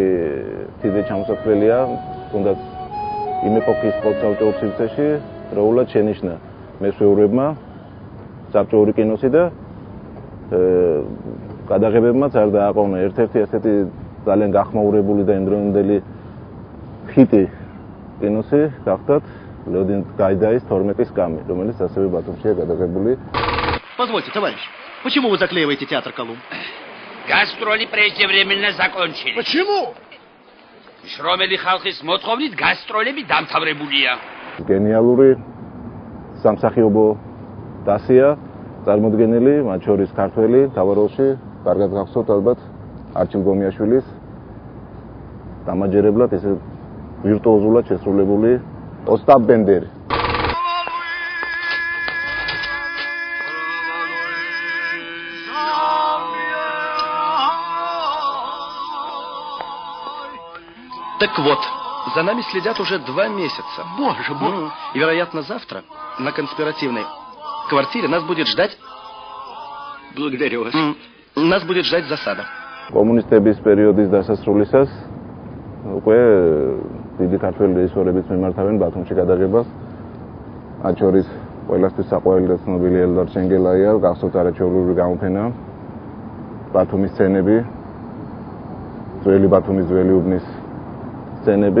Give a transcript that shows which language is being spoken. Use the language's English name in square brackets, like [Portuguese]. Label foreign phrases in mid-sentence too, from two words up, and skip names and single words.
[Georgian] თიძე ჩამოსაქმელია, თუნდაც იმ ეპოქის საბჭოურ სივრცეში დროულად შენიშნა მესვეურებმა საბჭოური კინოსი და გადაღებებმაც არ დააყოვნა ერთ-ერთი ასეთი ძალიან გახმაურებული და იმდროინდელი ჰიტი კინოსი გახდათ Леонид Гайдайის 12-ის კამი, რომელიც ასევე ბათუმშია გადაღებული. [Russian] Позвольте, товарищ, почему вы заклеиваете театр Колумб? Гастроли преждевременно закончились. Почему? [Georgian] შრომელი ხალხის მოთხოვნით გასტროლები დამთავრებულია. გენიალური სამსახიობო დასია წარმოდგენილი, მათ შორის ქართველი თავაროლში, კარგად გახსოვთ ალბათ არჩილ გომიაშვილის დამაჯერებლად ესე ვირტუოზულად შესრულებული ოსტაპ ბენდერი. [Russian] Так вот, за нами следят уже 2 месяца. Боже мой! И, вероятно, завтра на конспиративной квартире нас будет ждать... Благодарю вас. Нас будет ждать засада. [Georgian] Коммунистების პერიოდის დასასრულისას უკვე დიდი ქართველი რეჟისორებიც მიმართავენ ბათუმში გადაღებას. მათ შორის ყველასთვის საყვარელი და ცნობილი ელდარ ჩენგელაია, გახსოვთ არაჩვეულებრივი გამოფენა, ბათუმის სცენები, ძველი ბათუმის ძველი უბნის სცენები.